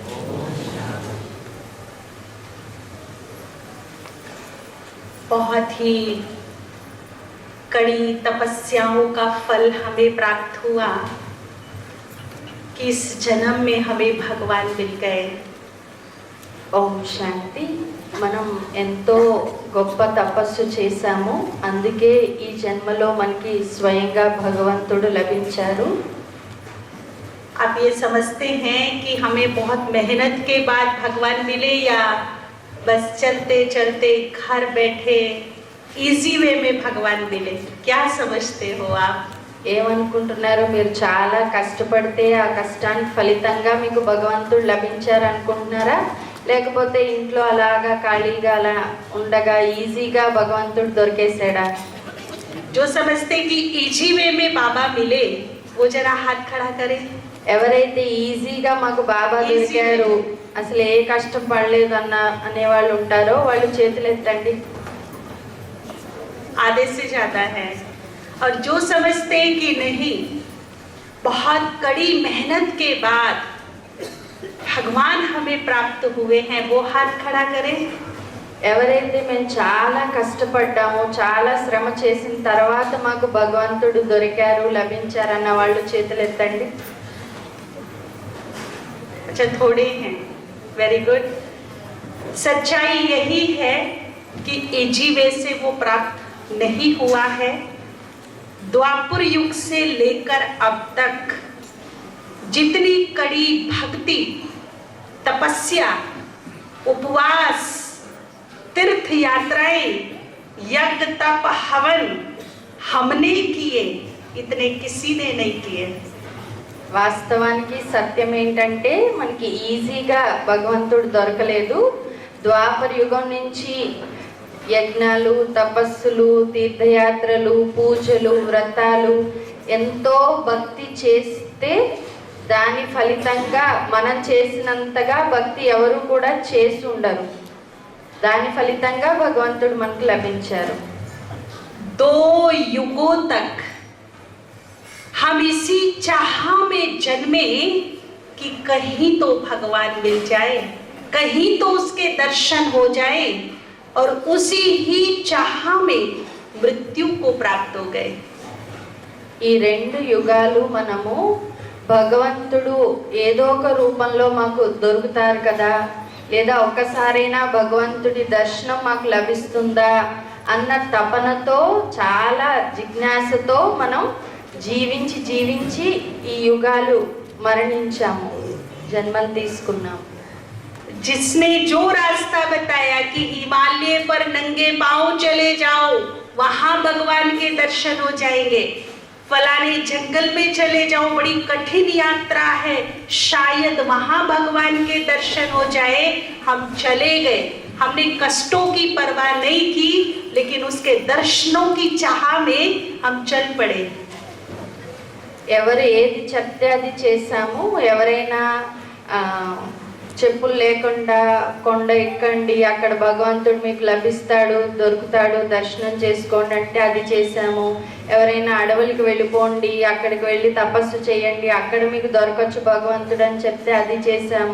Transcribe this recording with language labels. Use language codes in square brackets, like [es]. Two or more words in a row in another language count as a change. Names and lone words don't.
[hi] बहुत ही कड़ी तपस्याओं का फल हमें प्राप्त हुआ कि इस जन्म में हमें भगवान मिल गए। [te] ఓం శాంతి. మనం ఎంతో గొప్ప తపస్సు చేశాము, అందుకే ఈ జన్మలో మనకి స్వయంగా భగవంతుడు లభించారు. [hi] आप ये समझते हैं कि हमें बहुत मेहनत के बाद भगवान मिले या बस चलते चलते घर बैठे [en] easy way [hi] में भगवान मिले? क्या समझते हो आप? [te] ఏమనుకుంటున్నారు మీరు? చాలా కష్టపడితే ఆ కష్టానికి ఫలితంగా మీకు భగవంతుడు లభించారు అనుకుంటున్నారా, లేకపోతే ఇంట్లో అలాగా ఖాళీగా అలా ఉండగా ఈజీగా భగవంతుడు దొరికేసాడా? [hi] जो समझते कि [en] easy way [hi] में बाबा मिले वो जरा हाथ खड़ा करे। [te] ఎవరైతే ఈజీగా మాకు బాబా దొరికారు, అసలు ఏ కష్టం పడలేదు అనేవాళ్ళు ఉంటారో వాళ్ళు చేతులు ఎత్తండి. [hi] आधे से ज्यादा है। और जो समझते कि नहीं, बहुत कड़ी मेहनत के बाद भगवान हमें प्राप्त हुए हैं, वो हाथ खड़ा करें। [te] ఎవరైతే మేము చాలా కష్టపడ్డాము, చాలా శ్రమ చేసిన తర్వాత మాకు భగవంతుడు దొరికారు లభించారు అన్న వాళ్ళు చేతులు ఎత్తండి. [hi] अच्छा, थोड़े हैं, [en] very good. [hi] सच्चाई यही है कि [en] easy way [hi] से वो प्राप्त नहीं हुआ है। द्वापर युग से लेकर अब तक जितनी कड़ी भक्ति, तपस्या, उपवास, तीर्थ यात्राएं, यज्ञ, तप, हवन हमने किए, इतने किसी ने नहीं किए। [te] వాస్తవానికి సత్యం ఏంటంటే మనకి ఈజీగా భగవంతుడు దొరకలేదు. ద్వాపర యుగం నుంచి యజ్ఞాలు, తపస్సులు, తీర్థయాత్రలు, పూజలు, వ్రతాలు ఎంతో భక్తి చేస్తే దాని ఫలితంగా మనం చేసినంతగా భక్తి ఎవరు కూడా చేసి ఉండరు. దాని ఫలితంగా భగవంతుడు మనకు లభించారు. [hi] 2 युगों तक हम इसी चाह में जन्मे कि कहीं तो भगवान मिल जाए, कहीं तो उसके दर्शन हो जाए, और उसी ही चाह में मृत्यु को प्राप्त हो गए। [te] ఈ 2 యుగాలు మనము భగవంతుడు ఏదో ఒక రూపంలో మాకు దొరుకుతారు కదా, లేదా ఒక్కసారైనా భగవంతుడి దర్శనం మాకు లభిస్తుందా అన్న తపనతో, చాలా జిజ్ఞాసతో మనం జీవించి జీవించి ఈ యుగాలు మరణించాము, జన్మలు తీసుకున్నాం. [hi] जिसने जो रास्ता बताया कि हिमालय पर नंगे पांव चले जाओ, वहां भगवान के दर्शन हो जाएंगे, फलाने जंगल में चले जाओ, बड़ी कठिन यात्रा है, शायद वहां भगवान के दर्शन हो जाए, हम चले गए। हमने कष्टों की परवाह नहीं की, लेकिन उसके दर्शनों की चाह में हम चल पड़े। [te] ఎవరు ఏది చెప్తే అది చేశాము. ఎవరైనా చెప్పులు లేకుండా కొండ ఎక్కండి, అక్కడ భగవంతుడు మీకు లభిస్తాడు, దొరుకుతాడు, దర్శనం చేసుకోండి అంటే అది చేశాము. ఎవరైనా అడవులకి వెళ్ళిపోండి, అక్కడికి వెళ్ళి తపస్సు చేయండి, అక్కడ మీకు దొరకచ్చు భగవంతుడు అని చెప్తే అది చేశాము.